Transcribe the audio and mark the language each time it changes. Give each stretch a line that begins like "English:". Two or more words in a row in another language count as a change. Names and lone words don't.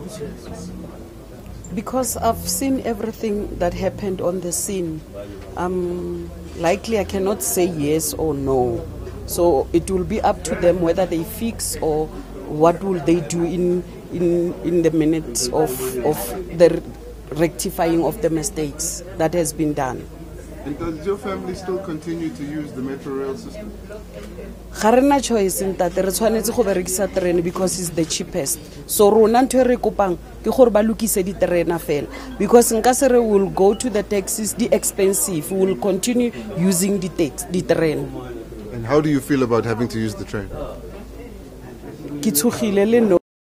English: Because I've seen everything that happened on the scene, likely I cannot say yes or no. So it will be up to them whether they fix or what will they do in the minutes of the rectifying of the mistakes that has been done. And does your family still continue to use the metro rail system?
Tswana: Ga rena choice ntate re tshwanetse go berekisa terene
English: because it's the cheapest.
Tswana: So rona ntho re kopang ke gore ba lokise di terena fela because nka se re
English: will go to the taxis
Tswana: di expensive,
English: we will continue using the
Tswana: terene.
English: And how do you feel about having to use the train?
Tswana: Ke tshogile le no